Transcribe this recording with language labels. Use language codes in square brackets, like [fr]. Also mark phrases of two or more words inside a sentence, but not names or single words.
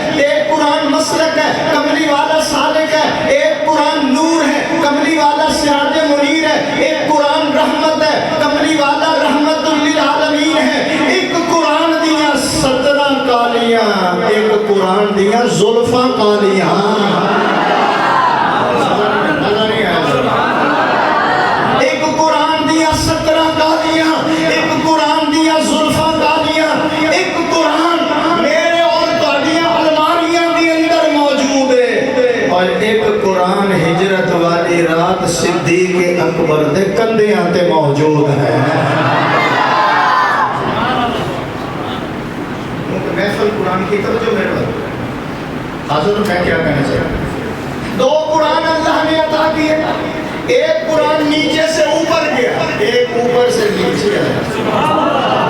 [ur] ایک قرآن مسلک ہے، کملی والا سالک ہے. ایک قرآن نور ہے، کملی والا [ar] سراج منیر [ur] ہے. ایک قرآن رحمت ہے، کملی والا [ar] رحمت للعالمین [ur] ہے. [pa] ایک قرآن دیا 17 کالیاں، ایک قرآن دیا زلفاں کالیاں. ایک قرآن دیا 17 کالیاں، ایک قرآن دیا زلفاں کالیاں. ایک قرآن میرے اور تہاڈیاں الماریاں دے اندر موجود ہے. اور ایک قرآن ہجرت والی رات صدیق اکبر دے کندھیاں تے موجود ہے. [ur] محفل قرآن کی توجہ میرے بات حاضر. میں کیا کہنا چاہتا ہوں، 2 قرآن اللہ نے عطا کیے. ایک قرآن نیچے سے اوپر گیا، ایک اوپر سے نیچے آیا.